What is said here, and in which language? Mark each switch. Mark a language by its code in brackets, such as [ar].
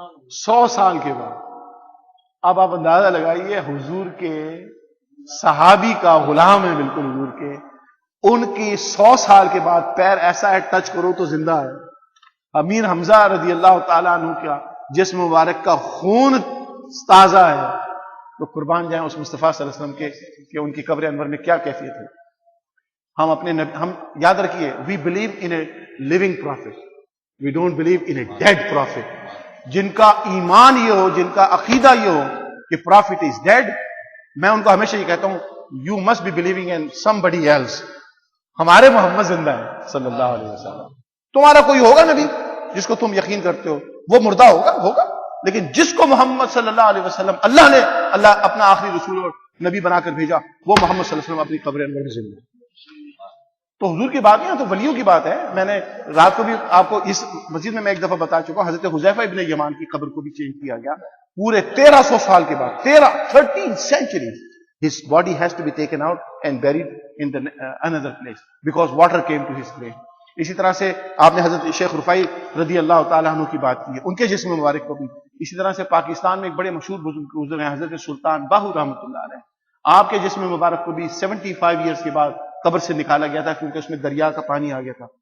[ur] 100 سال کے بعد. اب آپ اندازہ لگائیے, حضور کے صحابی کا غلام ہے بالکل حضور کے, ان کی 100 سال کے بعد پیر ایسا ہے ٹچ کرو تو زندہ ہے. امیر حمزہ رضی اللہ تعالیٰ عنہ کا جسم مبارک کا خون تازہ ہے. تو قربان جائیں اس مصطفیٰ صلی اللہ علیہ وسلم کے کہ ان کی قبر انور میں کیا کیفیت ہے. ہم یاد رکھیے, [en] We believe in a living prophet, we don't believe in a dead prophet. [ur] جن کا ایمان یہ ہو, جن کا عقیدہ یہ ہو کہ [en] prophet is dead, [ur] میں ان کو ہمیشہ یہ کہتا ہوں [en] You must be believing in somebody else. [ur] ہمارے محمد زندہ ہے صلی اللہ علیہ وسلم. تمہارا کوئی ہوگا نبی جس کو تم یقین کرتے ہو, وہ مردہ ہوگا, لیکن جس کو محمد صلی اللہ علیہ وسلم اللہ اپنا آخری رسول اور نبی بنا کر بھیجا, وہ محمد صلی اللہ علیہ وسلم اپنی قبر انور میں زندہ ہے. تو حضور کی بات نہیں ہے, تو ولیوں کی بات ہے. میں نے رات کو بھی آپ کو اس مسجد میں ایک دفعہ بتا چکا ہوں, حضرت حذیفہ ابن یمان کی قبر کو بھی چینج کیا گیا پورے 1300 سال کے بعد. [en] 13 centuries his body has to be taken out and buried in another place because water came to his grave. [ur] اسی طرح سے آپ نے حضرت شیخ رفائی رضی اللہ تعالیٰ عنہ کی بات کی ہے, ان کے جسم مبارک کو بھی. اسی طرح سے پاکستان میں ایک بڑے مشہور بزرگ ہیں حضرت سلطان باہو رحمۃ اللہ علیہ, آپ کے جسم مبارک کو بھی 75 ایئرس کے بعد قبر سے نکالا گیا تھا کیونکہ اس میں دریا کا پانی آ گیا تھا.